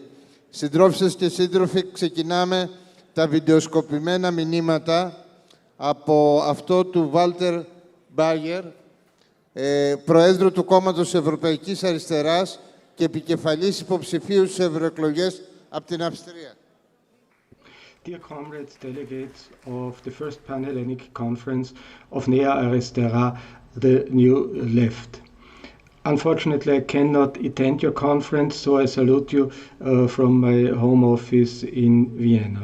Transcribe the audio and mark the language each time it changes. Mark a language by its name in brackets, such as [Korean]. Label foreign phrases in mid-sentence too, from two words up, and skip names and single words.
[Greek] Συντρόφισσες και σύντροφοι, ξεκινάμε τα βιντεοσκοπημένα μηνύματα από αυτό του Βάλτερ Μπάγιερ, Προέδρου του Κόμματος Ευρωπαϊκής Αριστεράς και επικεφαλής υποψηφίου στις ευρωεκλογές από την Αυστρία. [English] Dear comrades, delegates of the first Pan-Hellenic Conference of Nea Arisτερά, the New Left. Unfortunately, I cannot attend your conference, so I salute you from my home office in Vienna.